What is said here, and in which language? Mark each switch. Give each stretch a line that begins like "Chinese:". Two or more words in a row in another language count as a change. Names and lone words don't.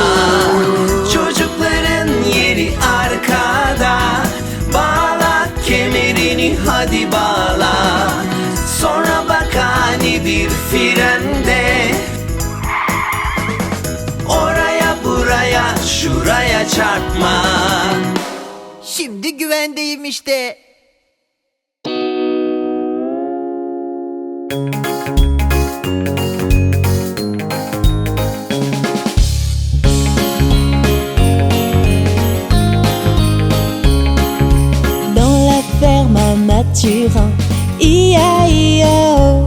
Turkish: Çocukların yeri arkada, bağla kemerini hadi bağla. Sonra bak ani bir frende, oraya buraya şuraya çarpma. Şimdi güvendeyim işte.
French: Dans la ferme à Mathurin, I-A-I-A-O.